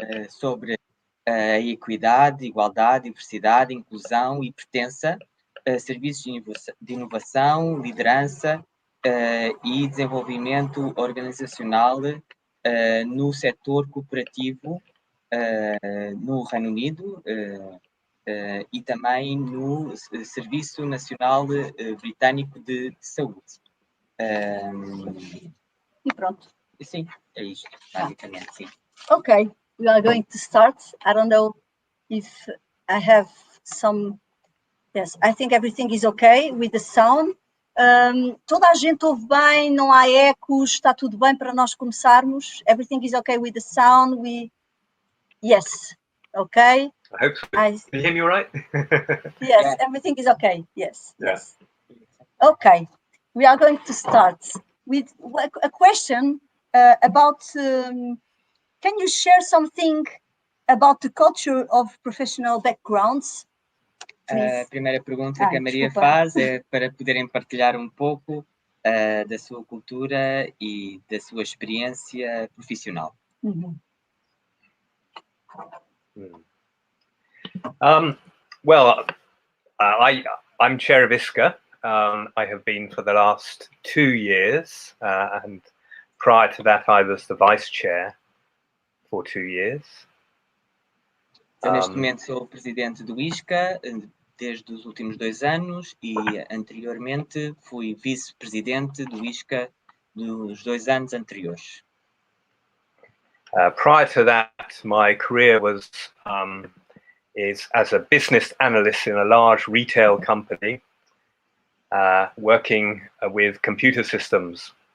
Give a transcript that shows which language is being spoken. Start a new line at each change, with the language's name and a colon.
Portuguese: sobre a equidade, igualdade, diversidade, inclusão e pertença, serviços de inovação, liderança e desenvolvimento organizacional no setor cooperativo no Reino Unido e também no Serviço Nacional Britânico de Saúde. E pronto. Sim, é isto, basicamente, sim.
English: Okay, we are going to start. I don't know if I have some... Yes, I think everything is okay with the sound.
Portuguese: Toda a gente ouve bem, não há ecos, está tudo bem para nós começarmos.
English: Everything is okay with the sound. Yes, okay. I hope so. Can you hear me all right? Yes, Yeah. everything is okay. Yes, Yeah. yes. Okay, we are going to start with a question about, can you share something about the culture of professional backgrounds?
Portuguese: A primeira pergunta que a Maria desculpa. faz é para poderem partilhar um pouco da sua cultura e da sua experiência profissional. Uhum.
English: Well, I'm chair of ISCA. I have been for the last 2 years, and prior to that I was the vice chair for 2 years.
Portuguese: Eu, neste momento, sou o presidente do ISCA desde os últimos 2 anos e, anteriormente, fui vice-presidente do ISCA dos 2 anos anteriores.
English: Prior to that, my career was is as a business analyst in a large retail company, working with computer systems.